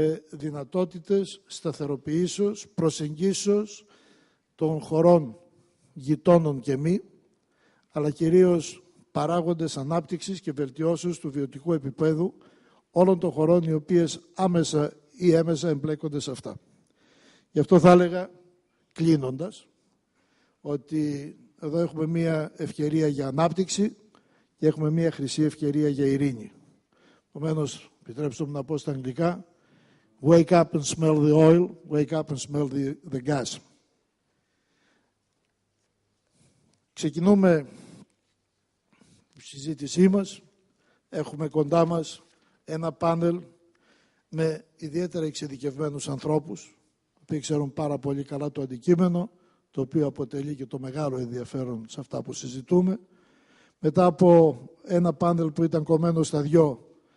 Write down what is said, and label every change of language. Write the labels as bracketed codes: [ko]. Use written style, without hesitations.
[el] δυνατότητες σταθεροποιήσεως, προσεγγίσεως των χωρών γειτόνων και μη, αλλά κυρίως παράγοντες ανάπτυξης και βελτιώσεως του βιωτικού επίπεδου όλων των χωρών οι οποίες άμεσα ή έμεσα εμπλέκονται σε αυτά. Γι' αυτό θα έλεγα, κλείνοντας, ότι εδώ έχουμε μία ευκαιρία για ανάπτυξη και έχουμε μία χρυσή ευκαιρία για ειρήνη. Επομένως, επιτρέψτε μου να πω στα αγγλικά, [en] wake up and smell the oil, wake up and smell the gas. [el] Ξεκινούμε τη συζήτησή μας. Έχουμε κοντά μας ένα πάνελ με ιδιαίτερα εξειδικευμένους ανθρώπους, οι οποίοι ξέρουν πάρα πολύ καλά το αντικείμενο, το οποίο αποτελεί και το μεγάλο ενδιαφέρον σε αυτά που συζητούμε. Μετά από ένα πάνελ που ήταν κομμένο στα δυο